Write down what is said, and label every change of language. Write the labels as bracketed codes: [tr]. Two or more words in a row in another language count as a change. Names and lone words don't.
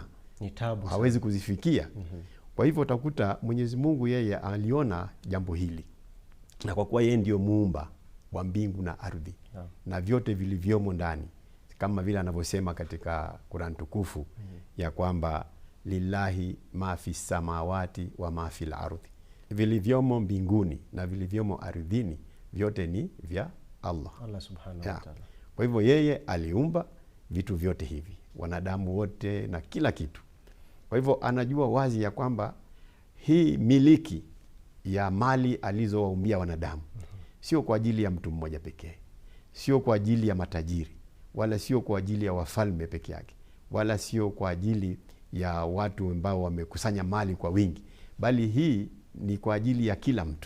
[sw] ni tabu, hawezi kuzifikia. Kwa hivyo utakuta Mwenyezi Mungu yeye aliona jambo hili, na kwa kuwa yeye ndio muumba wa mbingu na ardhi na vyote vilivyomo ndani, kama vile anavyosema katika Qur'an tukufu ya kwamba [ar] لله ما في السماوات وما في الأرض, [sw] vilivyomo mbinguni na vilivyomo ardhini vyote ni vya Allah [ar] سبحانه وتعالى. [sw] Kwa hivyo yeye aliumba vitu vyote hivi, wanadamu wote na kila kitu. Kwa hivyo anajua wazi ya kwamba hii miliki ya mali alizowaumbia wanadamu sio kwa ajili ya mtu mmoja pekee, sio kwa ajili ya matajiri, wala sio kwa ajili ya wafalme peke yake, wala sio kwa ajili ya watu ambao wamekusanya mali kwa wingi, bali hii ni kwa ajili ya kila mtu.